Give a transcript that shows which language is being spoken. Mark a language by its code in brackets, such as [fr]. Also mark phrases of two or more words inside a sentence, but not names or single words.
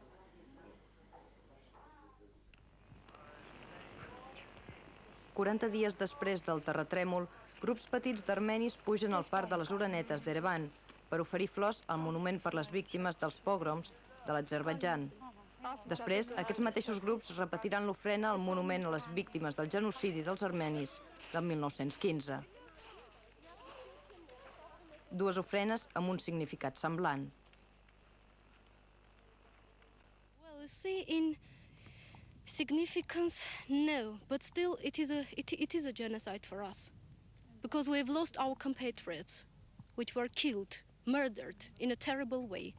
[ca] 40 dies després del terratrèmol, grups petits d'armenis pugen al parc de les Orenetes d'Erevan per oferir flors al monument per les víctimes dels pogroms de l'Azerbaidjan. Després, aquests mateixos grups repetiran l'ofrena al monument a les víctimes del genocidi dels armenis del 1915. Dues ofrenes amb un significat semblant. [en] Well, you see, in significance, no, but still it is a genocide for us, because we have lost our compatriots, which were killed, murdered in a terrible way.